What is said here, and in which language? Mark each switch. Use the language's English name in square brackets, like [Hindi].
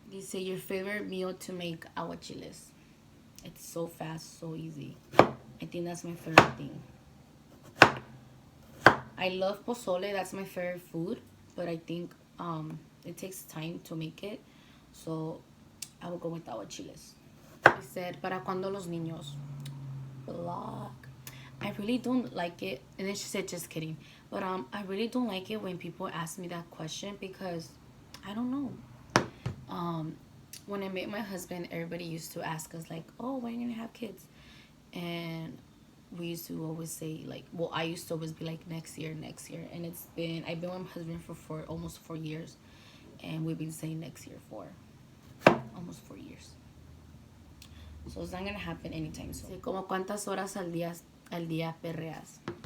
[English] You say your favorite meal to make, aguachiles. It's so fast, so easy. I think that's my favorite thing. I love pozole. That's my favorite food, but I think it takes time to make it, so I will go with aguachiles. He said, [Spanish] ¿para cuándo los niños? [English] Vlog. I really don't like it. And then she said, just kidding. But I really don't like it when people ask me that question because I don't know. When I met my husband, everybody used to ask us like, oh, when are you gonna have kids? And we used to always say like, well, I used to always be like next year. And I've been with my husband for almost 4 years. And we've been saying next year for almost 4 years. So it's not gonna happen anytime soon. [Spanish] Como cuántas horas al día perreas?